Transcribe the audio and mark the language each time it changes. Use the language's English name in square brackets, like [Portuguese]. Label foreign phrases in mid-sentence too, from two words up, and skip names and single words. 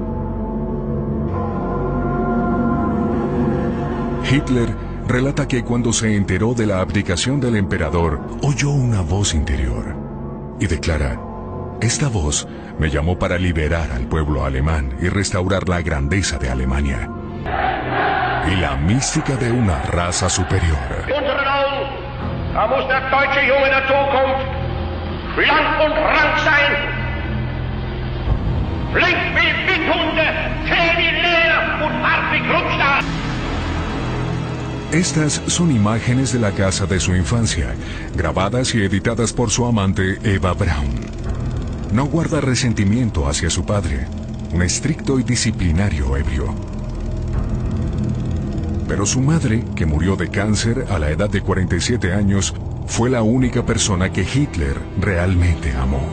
[Spanish] Hitler relata que cuando se enteró de la abdicación del emperador, oyó una voz interior y declara: "Esta voz me llamó para liberar al pueblo alemán y restaurar la grandeza de Alemania y la mística de una raza superior". [German] Unseren Augen, da muss der deutsche Junge der Zukunft schlank und rank sein, flink wie Windhunde, zäh wie Leder und hart wie Krückstahl. [Spanish] Estas son imágenes de la casa de su infancia, grabadas y editadas por su amante Eva Braun. No guarda resentimiento hacia su padre, un estricto y disciplinario ebrio. Pero su madre, que murió de cáncer a la edad de 47 años, fue la única persona que Hitler realmente amó.